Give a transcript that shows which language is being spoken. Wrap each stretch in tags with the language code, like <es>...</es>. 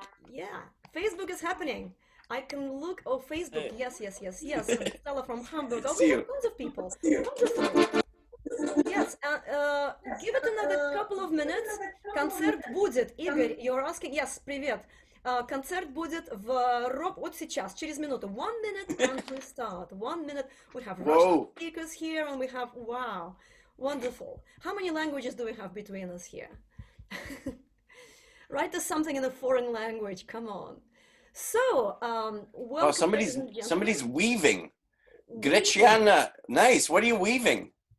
<en>Yeah, Facebook is happening. I can look. Oh, Facebook. Hey. Yes. Stella from Hamburg. Oh, we have tons of people. Wonderful. Yes, give it another couple of minutes.</en> <ru>Концерт будет.</ru> <en>Игорь, you're asking. Yes,</en> <ru>привет. Концерт будет вот сейчас, через минуту.</ru> <en>1 minute and we start. 1 minute. We have Russian speakers here and we have, wow, wonderful. How many languages do we have between us here? Write us something in a foreign language, come on. So, welcome. Oh, somebody's weaving. Greciana, nice. What are you weaving?</en>